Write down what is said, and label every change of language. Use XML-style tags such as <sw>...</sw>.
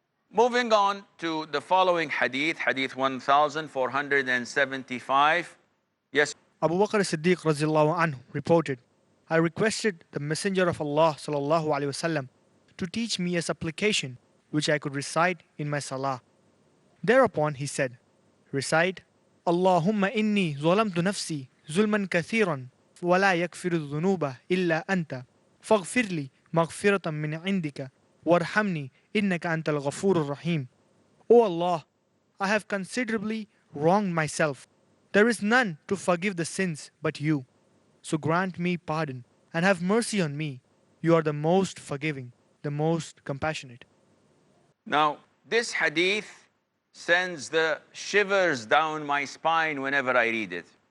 <en>Moving on to the following hadith, hadith 1475. Yes. Abu Bakr as-Siddiq radiallahu anhu reported, I requested the Messenger of Allah sallallahu alaihi wasallam to teach me a supplication which I could recite in my salah. Thereupon he said, recite,</en> <ar>Allahumma inni zalamtu nafsi zulman kathiran ولا يغفر الذنوب إلا أنت فاغفر لي مغفرة من عندك وارحمني إنك أنت الغفور الرحيم.</ar> <en>O Allah, I have considerably wronged myself. There is none to forgive the sins but you. So grant me pardon and have mercy on me. You are the most forgiving, the most compassionate. Now, this hadith sends the shivers down my spine whenever I read it.</en>